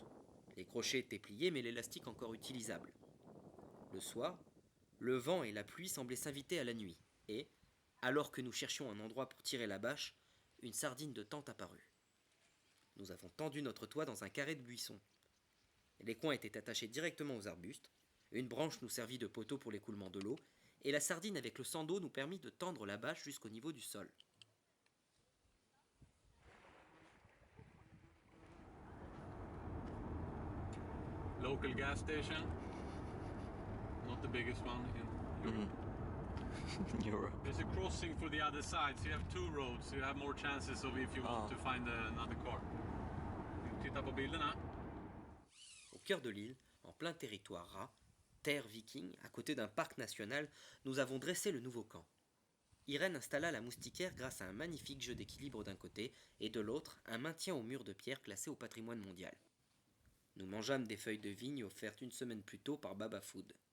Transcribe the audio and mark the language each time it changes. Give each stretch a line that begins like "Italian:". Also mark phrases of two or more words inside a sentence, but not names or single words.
French: Les crochets étaient pliés, mais l'élastique encore utilisable. Le soir, le vent et la pluie semblaient s'inviter à la nuit, et, alors que nous cherchions un endroit pour tirer la bâche, une sardine de tente apparut. Nous avons tendu notre toit dans un carré de buissons. Les coins étaient attachés directement aux arbustes, une branche nous servit de poteau pour l'écoulement de l'eau, et la sardine avec le sando nous permit de tendre la bâche jusqu'au niveau du sol.
English: Local gas station, not the biggest one in Europe. There's a crossing for the other side, so you have 2 roads, so you have more chances of if you want to find another car.
Swedish: Titta på bilderna.
French: Au cœur de l'île, en plein territoire ras, terre viking, à côté d'un parc national, nous avons dressé le nouveau camp. Irène installa la moustiquaire grâce à un magnifique jeu d'équilibre d'un côté et de l'autre un maintien au mur de pierre classé au patrimoine mondial. Nous mangeâmes des feuilles de vigne offertes une semaine plus tôt par Baba Food.